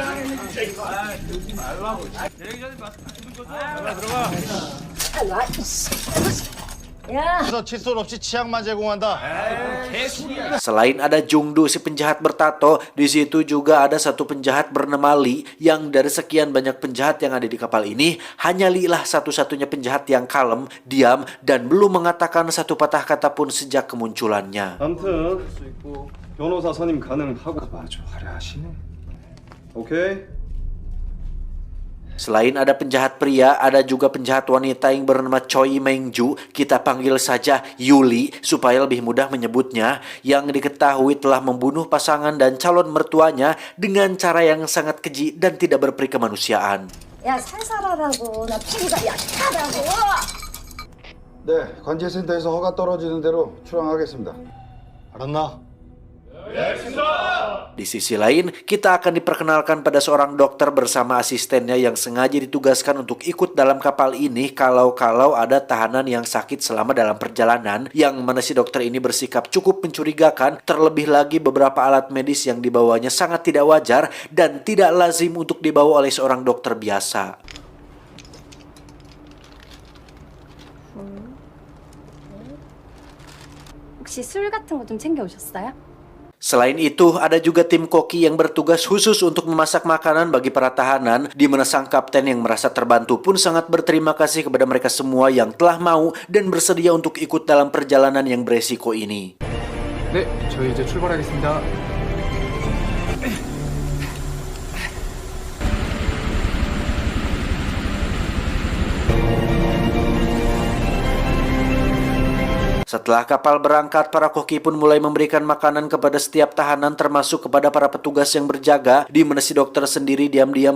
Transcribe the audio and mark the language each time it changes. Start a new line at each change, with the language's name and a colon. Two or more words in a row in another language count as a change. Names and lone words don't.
Indonesian: Selain ada Jung-do si penjahat bertato, di situ juga ada satu penjahat bernama Lee, yang dari sekian banyak penjahat yang ada di kapal ini, hanya Lee lah satu-satunya penjahat yang kalem, diam, dan belum mengatakan satu patah kata pun sejak kemunculannya.
Korean: 아무튼 변호사 선임 가능하고 아주 화려하시네. 오케이.
Indonesian: Selain ada penjahat pria, ada juga penjahat wanita yang bernama Choi Meng-ju, kita panggil saja Yuli supaya lebih mudah menyebutnya, yang diketahui telah membunuh pasangan dan calon mertuanya dengan cara yang sangat keji dan tidak berperi kemanusiaan.
Korean: 야, 살살하라고. 나 피부가 약하다고. 네, 관제센터에서 허가 떨어지는 대로 출항하겠습니다. 알았나?
Indonesian: Di sisi lain, kita akan diperkenalkan pada seorang dokter bersama asistennya yang sengaja ditugaskan untuk ikut dalam kapal ini kalau-kalau ada tahanan yang sakit selama dalam perjalanan, yang mana si dokter ini bersikap cukup mencurigakan, terlebih lagi beberapa alat medis yang dibawanya sangat tidak wajar dan tidak lazim untuk dibawa oleh seorang dokter biasa.
Korean: 혹시 술 같은 거 좀 챙겨 오셨어요?
Indonesian: Selain itu, ada juga tim koki yang bertugas khusus untuk memasak makanan bagi para tahanan, di mana sang kapten yang merasa terbantu pun sangat berterima kasih kepada mereka semua yang telah mau dan bersedia untuk ikut dalam perjalanan yang beresiko ini.
Korean: 네, 저희 이제 출발하겠습니다.
Indonesian: Setelah kapal berangkat, para koki pun mulai memberikan makanan kepada setiap tahanan termasuk kepada para petugas yang berjaga, di mana si dokter sendiri diam-diam